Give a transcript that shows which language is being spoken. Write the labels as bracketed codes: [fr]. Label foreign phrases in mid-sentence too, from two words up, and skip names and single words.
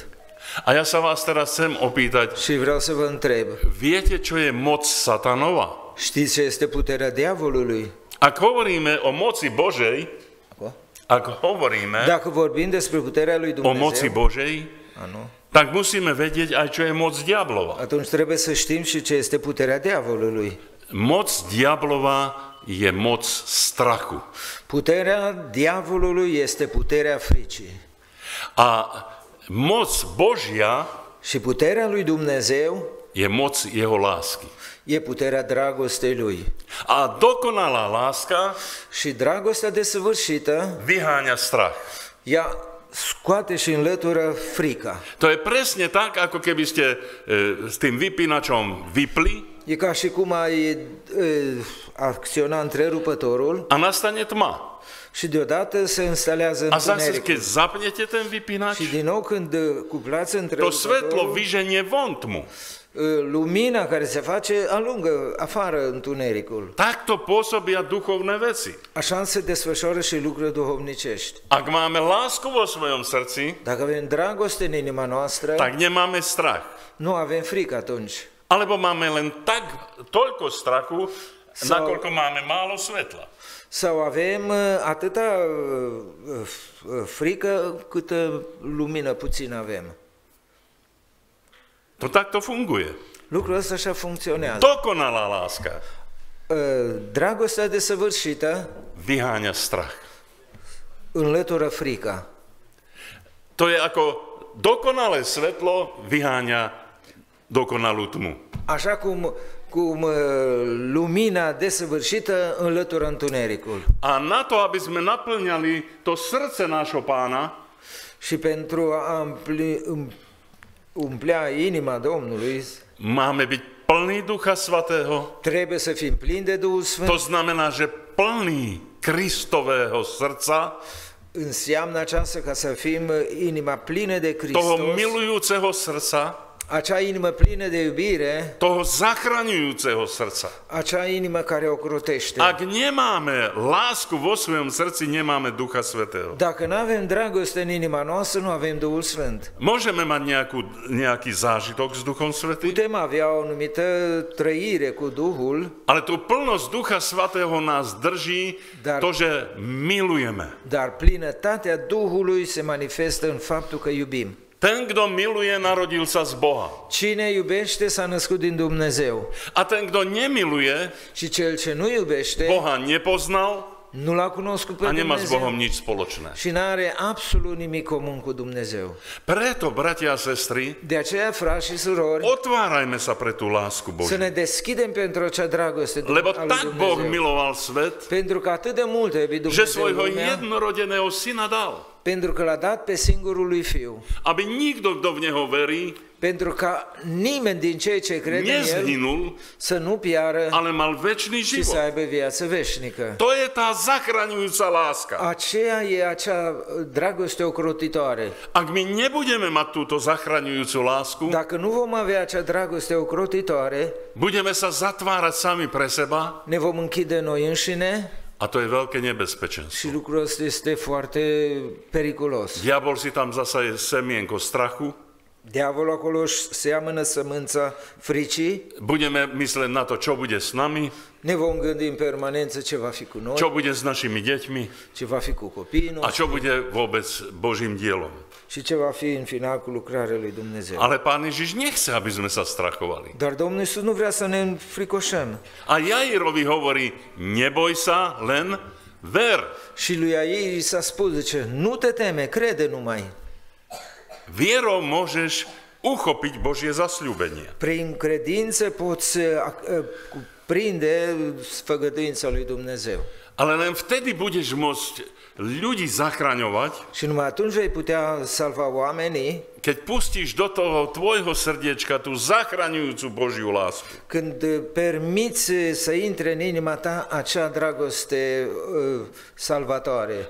[sk] A ja sa vás teraz chcem opýtať, [ro] Și vreau să vă întreb, [sk] viete, čo je moc satanova? [ro] știți ce este puterea diavolului? [sk] Ak hovoríme o moci Božej, ak hovoríme [ro] Dacă vorbim despre puterea lui [sk] o moci [ro] Dumnezeu, [sk] Božej, tak musíme vedieť aj, čo je moc diablova. [ro] atunci trebuie să știm și ce este puterea diavolului. [sk] Moc diablova je moc strachu. [ro] Puterea diavolului este puterea fricii. [sk] A moc Božia [ro] Și puterea lui Dumnezeu [sk] je moc jeho lásky. [ro] e puterea dragostei lui. [sk] A dokonalá láska [ro] Și dragostea desăvârșită, [sk] vyháňa strach. [ro] ea scoate și înlătură frica. [sk] To je presne tak, ako keby ste s tým vypínačom vypli [ro] E ca și cum ai acționa întrerupătorul [sk] a nastane tma. [ro] și deodată se instalează [sk] A zase, keď [ro] întunericul. [sk] zapnete ten vypínač, [ro] Și din nou când cuplați [sk] to svetlo [ro] întrerupătorul, [sk] vyženie von tmu. [ro] lumina care se face alungă afară întunericul. [sk] Takto pôsobia duchovné veci. [ro] Așa se desfășoară și lucruri duhovnicești. [sk] Ak máme lásku vo svojom srdci, [ro] Dacă avem dragoste în inima noastră, [sk] tak nemáme strach. [ro] nu avem frică atunci. [sk] Alebo máme len toľko strachu, nakoľko máme málo svetla. [ro] Sau avem atâta frică câtă lumină puțin avem. [sk] To takto funguje. [ro] Lucrul ăsta așa funcționează. [sk] Dokonalá láska [ro] Dragostea desăvârșită [sk] vyháňa strach. [ro] înlătură frica. [sk] To je ako dokonalé svetlo vyháňa dokonalú tmu. [ro] Așa cum lumina desăvârșită înlătură întunericul. [sk] A na to, aby sme naplňali to srdce nášho Pána, [ro] Și pentru a umplea inima Domnului, [sk] máme byť plný Ducha Svätého. [ro] trebuie să fim plini de Duhul [sk] To [ro] Sfânt. [sk] znamená, že plný Kristového srdca, [ro] Înseamnă aceasta ca să fim inima plină de [sk] toho [ro] Hristos, [sk] milujúceho srdca, [ro] acea inimă plină de iubire, [sk] toho zachraňujúceho srdca. [ro] acea inimă care ocrotește. [sk] Ak nemáme lásku vo svojom srdci, nemáme Ducha Svätého. [ro] Dacă nu avem dragoste în inima noastră, nu avem Duhul Sfânt. [sk] Môžeme mať nejaký zážitok s Duchom Svätým, [ro] Putem avea o anumită trăire cu Duhul, [sk] ale tú plnosť Ducha Svätého nás drží [ro] Dar- [sk] to, že milujeme. [ro] dar plinătatea Duhului se manifestă în faptul că iubim. [sk] Ten, kto miluje, narodil sa z Boha. [ro] Cine iubește s-a născut din Dumnezeu. [sk] A ten, kto nemiluje, [ro] Și cel ce nu iubește [sk] Boha nepoznal [ro] nu l-a cunoscut pe [sk] a nemá s [ro] Dumnezeu [sk] Bohom nič spoločné. [ro] și n-are absolut nimic comun cu Dumnezeu. [sk] Preto, bratia a sestry, [ro] De aceea, frați și surori, [sk] otvárajme sa pre tú lásku [ro] să [sk] Božiu. [ro] ne deschidem pentru acea dragoste [sk] Lebo [ro] a lui [sk] tak Boh [ro] Dumnezeu. [sk] miloval svet, [ro] Pentru că atât de mult a iubit [sk] že [ro] Dumnezeu [sk] svojho [ro] lumea, [sk] jednorodeného syna dal, [ro] pentru că l-a dat pe singurul lui Fiu. [sk] aby nikto, kto v Neho verí, [ro] Pentru ca nimeni din cei ce cred în El [sk] nezhynul, [ro] să nu piară [sk] ale mal večný [ro] și să [sk] život. [ro] aibă viață veșnică. [sk] To je tá zachraňujúca láska. [ro] Aceea e acea dragoste ocrotitoare. [sk] Ak my nebudeme mať túto zachraňujúcu lásku, [ro] Dacă nu vom avea acea dragoste ocrotitoare, [sk] budeme sa zatvárať sami pre seba [ro] ne vom închide noi înșine [sk] a to je veľké nebezpečenstvo. [ro] și lucrul ăsta este foarte periculos. [sk] Diabol si tam zasaje semienko strachu, [ro] Diavolul acolo își seamănă sămânța fricii, [sk] budeme mysleť na to, čo bude s nami, [ro] ne vom gândi în permanență ce va fi cu noi, [sk] čo bude s našimi deťmi [ro] ce va fi cu copiii [sk] a [ro] noștri [sk] čo bude vôbec Božím dielom. [ro] și ce va fi în final cu lucrarea lui Dumnezeu. [sk] Ale Pán Ježiš nechce, aby sme sa strachovali. [ro] Dar Domnul Iisus nu vrea să ne înfricoșăm. [sk] A Jairovi hovorí, neboj sa, len ver. [ro] Și lui Iair i s-a spus, zice, nu te teme, crede numai. [sk] Vierou môžeš uchopiť Božie zasľúbenie. [ro] Prin credință poți cuprinde sfăgăduința lui Dumnezeu. [sk] Ale len vtedy budeš môcť ľudí zachraňovať, [ro] Și numai atunci vei putea salva oamenii [sk] keď pustíš do toho tvojho srdiečka tú zachraňujúcu Božiu lásku. [ro] când permiți să intre în inima ta acea dragoste salvatoare